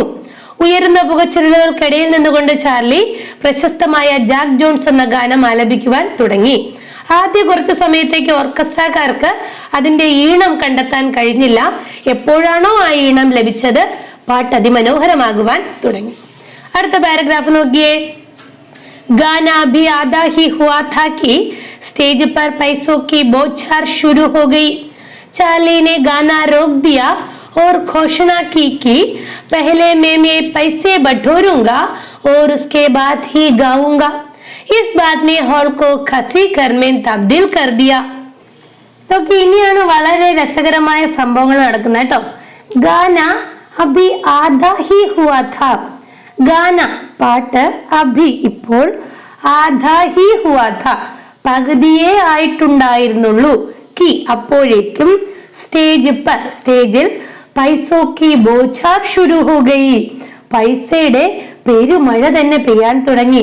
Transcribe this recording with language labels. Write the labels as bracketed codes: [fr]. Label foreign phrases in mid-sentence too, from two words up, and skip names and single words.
[ml] ഉയരുന്ന പുകച്ചുരുളുകൾക്കിടയിൽ നിന്നുകൊണ്ട് ചാർലി പ്രശസ്തമായ ജാക്ക് ജോൺസ് എന്ന ഗാനം ആലപിക്കുവാൻ തുടങ്ങി. ആദ്യ കുറച്ചു സമയത്തേക്ക് ഓർക്കസ്ട്രക്കാർക്ക് അതിന്റെ ഈണം കണ്ടെത്താൻ കഴിഞ്ഞില്ല. എപ്പോഴാണോ ആ ഈണം ലഭിച്ചത്, പാട്ട് അതിമനോഹരമാകുവാൻ തുടങ്ങി. അടുത്ത പാരഗ്രാഫ് നോക്കിയേ, [hi] गाना भी आधा ही हुआ था कि स्टेज पर पैसों की बौछार शुरू हो गई। चार्ली ने गाना रोक दिया और घोषणा की कि पहले मैं पैसे बटोरूंगा और उसके बाद ही गाऊंगा। इस बात ने हॉल को खसी घर में तब्दील कर दिया। [ml] നോക്കി, ഇനിയാണ് വളരെ രസകരമായ സംഭവങ്ങൾ നടക്കുന്നത് കേട്ടോ. [hi] गाना अभी आधा ही हुआ था, [ml] ഗാന പാട്ട്, അഭി ഇപ്പോൾ, [hi] आधा ही हुआ था [ml] പകുതിയേ ആയിട്ടുണ്ടായിരുന്നുള്ളൂ, കി അപ്പോഴേക്കും, [hi] स्टेज पर [ml] സ്റ്റേജിൽ, [hi] पैसों की बौछार शुरू हो गई [ml] പൈസയുടെ പെരുമഴ തന്നെ പെയ്യാൻ തുടങ്ങി.